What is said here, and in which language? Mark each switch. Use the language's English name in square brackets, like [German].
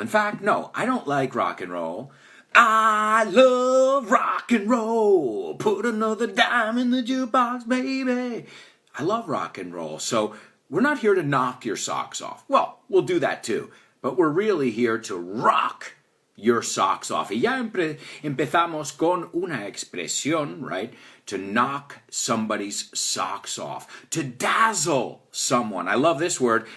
[English] In fact, no, I don't like rock and roll. I love rock and roll. Put another dime in the jukebox, baby. I love rock and roll. So we're not here to knock your socks off. Well, we'll do that too. But we're really here to rock your socks off. [Spanish] Y ya empezamos con una expresión, right? [English] To knock somebody's socks off. To dazzle someone. I love this word.